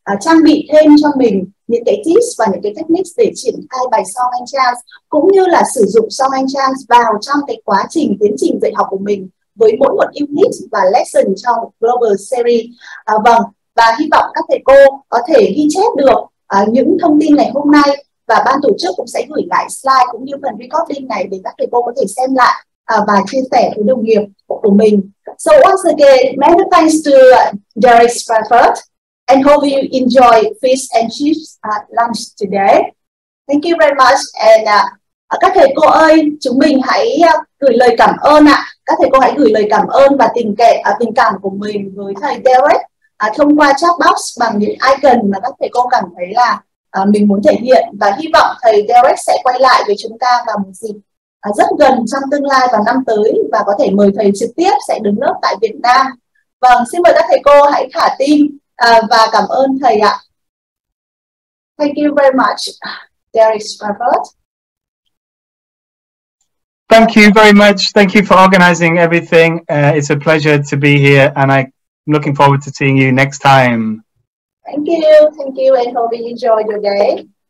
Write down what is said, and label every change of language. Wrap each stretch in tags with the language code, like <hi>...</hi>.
<vi>trang bị thêm cho mình những cái tips và những cái techniques để triển khai bài song Anh Chants, cũng như là sử dụng song Anh Chants vào trong cái quá trình tiến trình dạy học của mình với mỗi một unit và lesson trong Global Series. Vâng, và hy vọng các thầy cô có thể ghi chép được những thông tin ngày hôm nay, và ban tổ chức cũng sẽ gửi lại slide cũng như phần recording này để các thầy cô có thể xem lại và chia sẻ với đồng nghiệp của mình.</vi> <en>So once again, many thanks to Derek Sprafford, and hope you enjoy fish and chips lunch today. Thank you very much.</en> <vi>And các thầy cô ơi, chúng mình hãy gửi lời cảm ơn ạ. Các thầy cô hãy gửi lời cảm ơn và tình cảm của mình với thầy Derek thông qua chat box bằng những icon mà các thầy cô cảm thấy là mình muốn thể hiện, và hy vọng thầy Derek sẽ quay lại với chúng ta vào một dịp rất gần trong tương lai vào năm tới, và có thể mời thầy trực tiếp sẽ đứng lớp tại Việt Nam. Vâng, xin mời các thầy cô hãy thả tim và cảm ơn thầy ạ.</vi> <en>Thank you very much, Derek Sprafford. Thank you very much. Thank you for organizing everything. It's a pleasure to be here, and I'm looking forward to seeing you next time. Thank you, and hope you enjoy your day.</en>